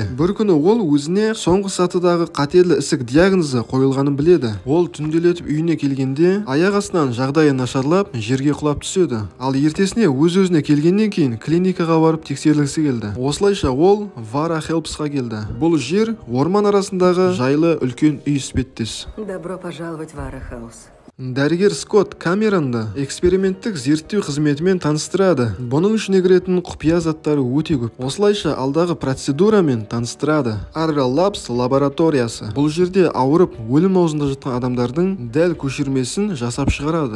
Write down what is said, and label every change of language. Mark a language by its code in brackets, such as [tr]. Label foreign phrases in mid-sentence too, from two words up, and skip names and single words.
[kk] Бір күні ол өзіне соңғы сатыдағы қатерлі ісік диагнозы қойылғанын біледі. Ол түнделетіп үйіне келгенде аяқ астынан жағдайы нашарлап, жерге құлап түседі. Ал ертесіне өз-өзіне келгеннен кейін клиникаға барып тексерілгісі келді. Осылайша ол Вара Хелпсқа келді. Бұл жер орман арасындағы жайлы үлкен үй іспеттес. [ru] Добро пожаловать в Вара Хаус. [kk] Дәрігер Скотт Камеронды эксперименттік зерттеу қызметімен таныстырады. Бұның ішіне кіретін құпия заттары өте көп. Осылайша алдағы процедурамен таныстырады. Arral Labs лабораториясы. Бұл жерде ауырып, өлім аузында жатқан адамдардың дәл көшірмесін жасап шығарады.